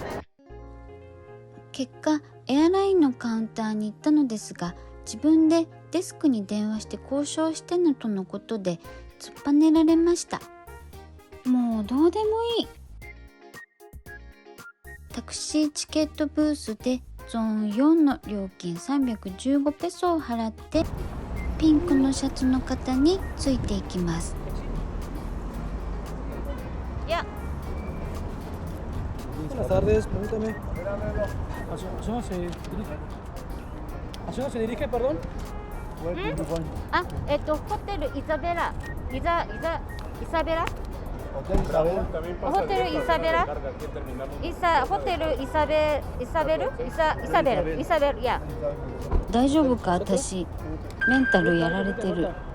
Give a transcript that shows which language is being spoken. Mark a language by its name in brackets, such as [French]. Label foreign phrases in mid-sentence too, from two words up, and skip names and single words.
[Japanese] 結果エアラインのカウンターに行ったのですが、自分でデスクに電話して交渉してのとのことで突っぱねられました。もうどうでもいい。たタクシーチケットブースでゾーン4の料金315ペソを払ってピンクのシャツの方についていきます。 [English] Yeah. [Spanish] Buenas tardes, permítame. ¿Hacia dónde se dirige, perdón? [Japanese] Ah, ホテルイザベラ。イザベラ？ [Spanish] Hotel Isabel. [Japanese] ホテルイサベラ？ホテルイサベル、いや。大丈夫か、私メンタルやられてる。